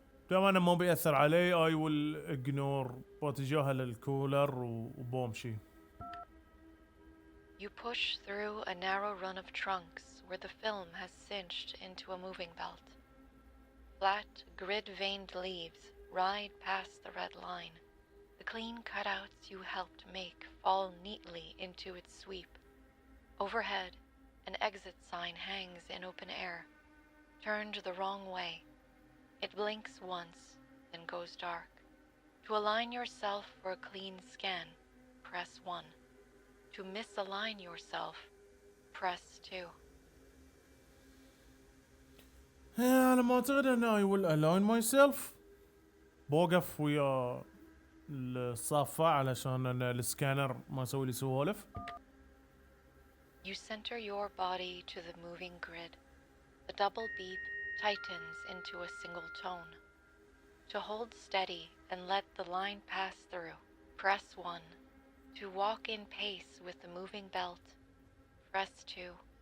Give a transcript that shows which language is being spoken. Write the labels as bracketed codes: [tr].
[ar] دام أنا ما بيأثر علي [en] I will ignore. [ar] بتجاهل الكولر وبمشي. [en] You push through a narrow run of trunks where the film has cinched into a moving belt. Flat, grid-veined leaves ride past the red line. The clean cutouts you helped make fall neatly into its sweep. Overhead, an exit sign hangs in open air, turned the wrong way. It blinks once, then goes dark. To align yourself for a clean scan, press 1. To misalign yourself, press 2. [ar] انا ما اعتقد ان [en] I will align myself. [ar] بوقف ويا الصافة علشان أنا السكانر ما يسوي لي سوالف. [en] You center your body to the moving grid. The double beep tightens into a single tone. To hold steady and let the line pass through, press 1. To walk in pace with the moving belt, press 2.